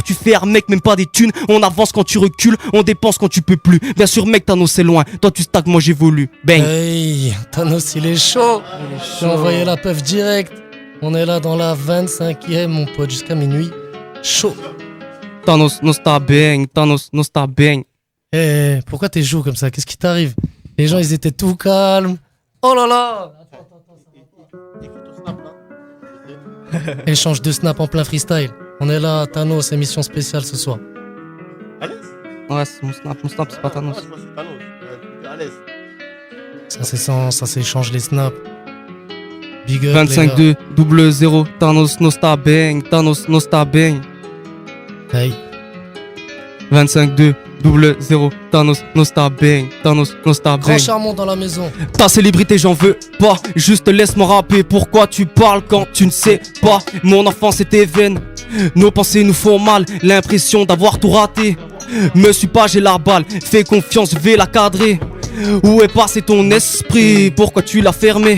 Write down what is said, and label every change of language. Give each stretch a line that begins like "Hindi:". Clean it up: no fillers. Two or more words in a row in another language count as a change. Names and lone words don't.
French: Tu fais un mec, même pas des thunes. On avance quand tu recules. On dépense quand tu peux plus. Bien sûr mec, Thanos c'est loin. Toi tu stagnes, moi j'évolue. Bang. Hey, Thanos il est chaud. J'ai envoyé la peuf direct. On est là dans la 25e mon pote jusqu'à minuit. Chaud. Thanos,
English: no star bang. Thanos, no star bang.
French: Pourquoi t'es chaud comme ça? Qu'est-ce qui t'arrive? Les gens ils étaient tout calmes. Oh là là. Échange de snap en plein freestyle. On est là, Thanos, émission spéciale ce soir. Ouais, c'est mon snap c'est pas Thanos. Ça s'échange les snaps.
English: Big up, 25-2, 0-0, Thanos no star bang, Thanos no star bang. Hey. 25-2, 0-0, Thanos no star bang, Thanos no star
French: Grand bang. Charmant dans la maison. Ta célébrité j'en veux pas, juste laisse-moi rapper. Pourquoi tu parles quand tu ne sais pas? Mon enfance était vaine, nos pensées nous font mal, l'impression d'avoir tout raté. Me suis pas, j'ai la balle, fais confiance, je vais la cadrer. Où est passé ton esprit? Pourquoi tu l'as fermé?